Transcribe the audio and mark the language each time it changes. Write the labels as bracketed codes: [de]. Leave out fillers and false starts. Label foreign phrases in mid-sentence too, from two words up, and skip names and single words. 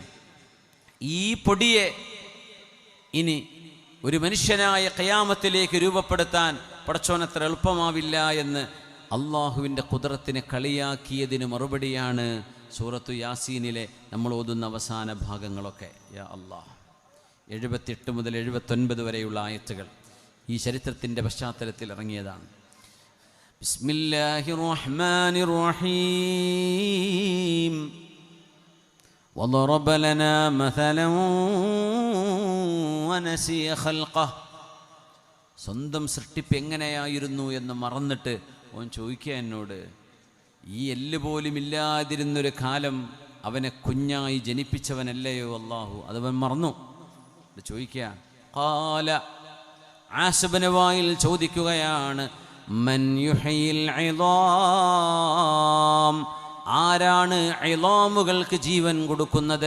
[ml] ഈ പൊടിയെ ഇനി ഒരു മനുഷ്യനായ ഖിയാമത്തിലേക്ക് രൂപപ്പെടുത്താൻ പടച്ചോനത്ര എളുപ്പമാവില്ല എന്ന് അള്ളാഹുവിൻ്റെ ഖുദ്റത്തിനെ കളിയാക്കിയതിന് മറുപടിയാണ് സൂറത്തു യാസീനിലെ നമ്മൾ ഓതുന്ന അവസാന ഭാഗങ്ങളൊക്കെ. [ar] يا الله, [ml] 78 മുതൽ 79 വരെയുള്ള ആയത്തുകൾ ഈ ചരിത്രത്തിൻ്റെ പശ്ചാത്തലത്തിൽ ഇറങ്ങിയതാണ്. [ar] بسم الله الرحمن الرحيم. وضرب لنا مثلا ونسي خلقه. [ml] സ്വന്തം സൃഷ്ടിപ്പ് എങ്ങനെയായിരുന്നു എന്ന് മറന്നിട്ട് അവൻ ചോദിക്കുക എന്നോട്, ഈ എല്ല് പോലും ഇല്ലാതിരുന്നൊരു കാലം അവനെ കുഞ്ഞായി ജനിപ്പിച്ചവനല്ലയോ അല്ലാഹു, അതവൻ മറന്നു. ചോദിക്കുക, ഖാല, ആസിബിന് വായിൽ ചോദിക്കുകയാണ്, [ar] من يحيي العظام, [ml] ആരാണ് ഇളാമുകൾക്ക് ജീവൻ കൊടുക്കുന്നത്?